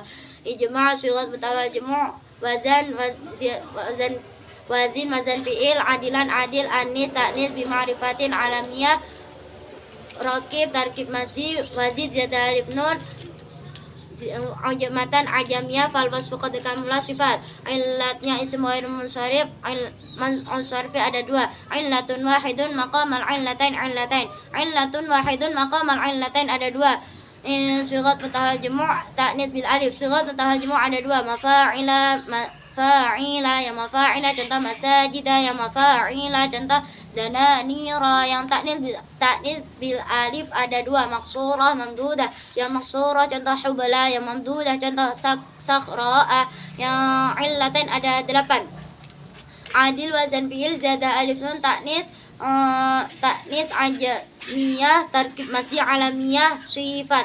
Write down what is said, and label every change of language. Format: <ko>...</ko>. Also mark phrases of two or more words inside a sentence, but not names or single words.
<ar>إجماع صيغة منتهى الجموع وزن وزن فعل عدلا عدل أنث تأنيث بمعرفة علمية ركب تركيب مزج زيد زيادة ألف نون عجمة أعجمية فالوصف قد كملا صفة. Illatnya اسم غير منصرف منصرف ada 2, علة واحدة مقام العلتين العلتين. علة واحدة مقام العلتين ada 2. صيغة منتهى الجموع تأنيث بالألف. صيغة منتهى الجموع' ada 2, مفاعل فعائل يا مفاعل contoh مساجد يا مفاعيل contoh dananira.</ar> <id>Yang</id> <ar>تأنيث بالألف</ar> <id>ada 2,</id> <ar>مقصورة ممدودة.</ar> <id>Yang maksurah contoh hubala, yang mamdudah contoh sakhra'a. Yang illatain ada 8.</id> <ar>عدل وزن فعل زاد ألف نون تأنيث عجمية تركيب مزج علمية صفة.</ar>